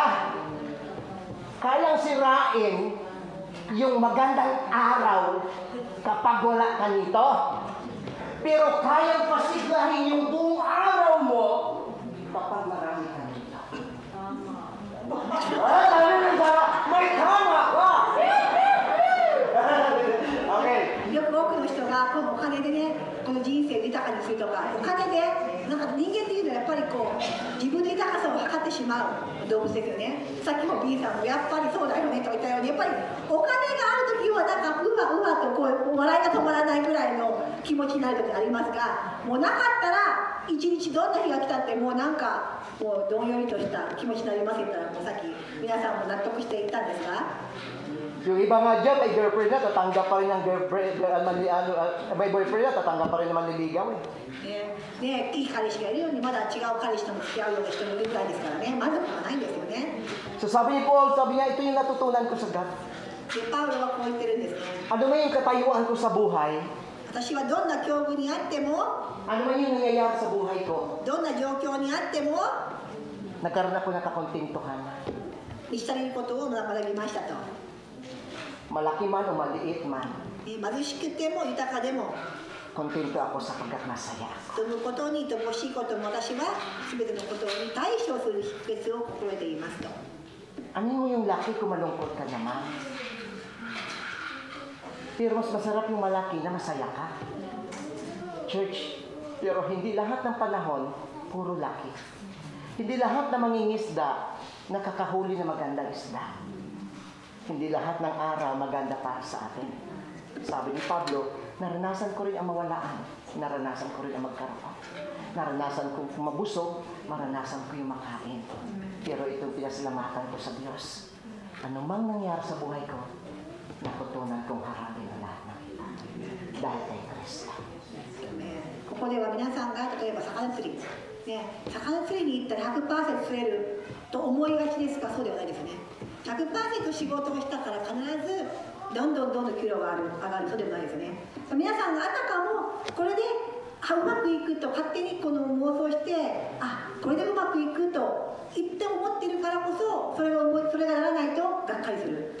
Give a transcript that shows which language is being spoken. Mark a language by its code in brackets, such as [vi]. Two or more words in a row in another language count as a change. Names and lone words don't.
[tl] Kayang sirain yung magandang araw kapag wala ka nito. Pero kayang pasiglahin yung buong araw mo kapag marami ka nito. May tama ka! Okay. [ja] よく多くの人がこのお金でねこの人生を豊かにするとかお金でなんかってしまう動物ですよね。さっきも B さんもやっぱりそうだよねと言ったように、やっぱりお金がある時はなんかうわうわとこう笑いが止まらないぐらいの気持ちになる時ありますが、もうなかったら一日どんな日が来たってもうなんかもうどんよりとした気持ちになりますって言ったら、もうさっき皆さんも納得していたんですが、 [tl] Yung iba nga dyan, may girlfriend na, tatanggap pa rin ng girlfriend, may boyfriend na, tatanggap pa rin ng manliligaw eh. [ja] ね、いい彼氏がいるようにまだ違う彼氏とも付き合うような人もいるぐらいですからね、満足がないんですよね。 [tl] So sabi ni Paul, sabi niya, ito yung natutunan ko sa God. [ja] でパウロはこう言ってるんですね。 [tl] Ano man yung katayuan ko sa buhay, [ja] 私はどんな境遇にあっても、 [tl] ano man yung nangyayari sa buhay ko, [ja] どんな状況にあっても、 [tl] nagkaroon ako ng kakontentuhan. [ja] 満ち足りることを学びましたと。 [tl] Malaki man o maliit man, [ja] 貧しくても豊かでも、 [tl] kontento ako sapagkat masaya ako. [ja] 飛ぶことに乏しいことも私は全てのことに対処する秘訣を心得ていますと。 [tl] Ano mo yung laki kung malungkot ka naman? Pero mas masarap yung malaki na masaya ka. Church, pero hindi lahat ng panahon, puro laki. Hindi lahat na mangingisda, nakakahuli na magandang isda. Hindi lahat ng araw maganda para sa atin. Sabi ni Pablo, naranasan ko rin ang mawalaan. Naranasan ko rin ang magkaroon. Naranasan ko mabusog, maranasan ko yung makain. Pero itong pinasalamatan ko sa Diyos. Anumang nangyari sa buhay ko, natutunan kong harapin ang lahat ng ito. Dahil kay Kristo. [ja] ここでは皆さんが例えば魚釣り、ね、魚釣りに行ったら 100% 釣れると思いがちですが、そうではないですね。 100% 仕事をしたから必ずどんどん給料が上がる、そうでもないですね。皆さんがあたかもこれでうまくいくと勝手にこの妄想して、これでうまくいくと言って思ってるからこそそれがならないとがっかりする。